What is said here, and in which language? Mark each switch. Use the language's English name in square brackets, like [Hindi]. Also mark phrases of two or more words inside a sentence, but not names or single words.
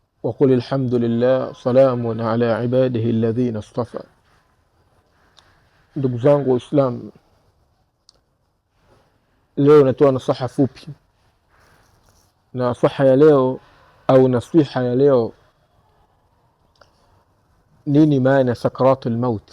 [Arabic] وقل الحمد لله سلام على عباده الذين اصطفى. [Swahili] Ndugu zangu Waislamu, leo natoa nasaha fupi. Nasaha ya leo au nasiha ya leo, nini maana [Arabic] سكرات الموت?